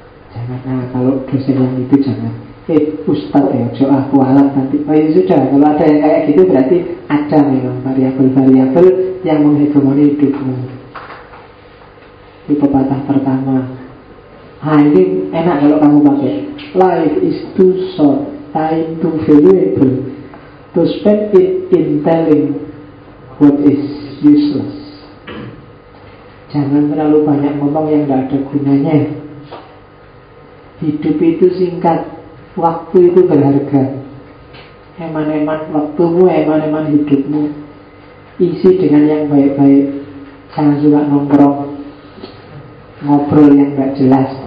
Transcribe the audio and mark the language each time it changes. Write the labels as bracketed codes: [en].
[id] Jangan, nah, kalau dosen yang itu jangan. Ustaz ya, coba aku alat nanti. Oh ya sudah, kalau ada yang kayak gitu berarti ada memang variabel-variabel yang menghegemoni hidupmu. Itu pepatah pertama. Nah ini enak kalau kamu pakai. [en] Life is too short, time too valuable to spend it in telling what is useless. [id] Jangan terlalu banyak ngomong yang gak ada gunanya. Hidup itu singkat, waktu itu berharga. Eman-eman waktumu, eman-eman hidupmu, isi dengan yang baik-baik. Jangan suka nongkrong, ngobrol yang gak jelas.